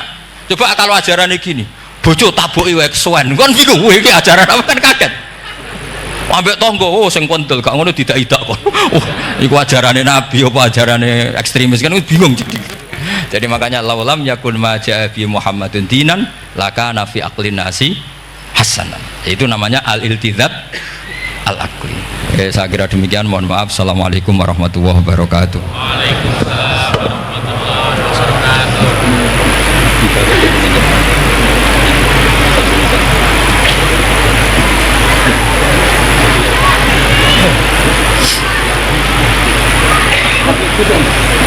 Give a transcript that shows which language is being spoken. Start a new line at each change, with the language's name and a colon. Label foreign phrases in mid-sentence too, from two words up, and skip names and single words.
Indonesian: Coba kalau ajarannya gini,
Javanese: bojo tabuki wae kesuwen, kan bingung, wah iki ajaran apa, kan kaget. Ambek tangga, oh sing kontel, gak ngono tidak-tidak kok. Oh, iku ajarane nabi apa ajarane ekstremis,
Indonesian: kan bingung jadi.
Arabic: Jadi makanya لو لم يكن ما جاء بمحمد دينا لكان في عقل الناس حسنا.
Indonesian: Itu namanya
Arabic: الالتزام العقلي.
Indonesian: Saya kira demikian, mohon maaf.
Arabic: السلام عليكم ورحمة الله وبركاته وعليكم السلام ورحمة الله وبركاته.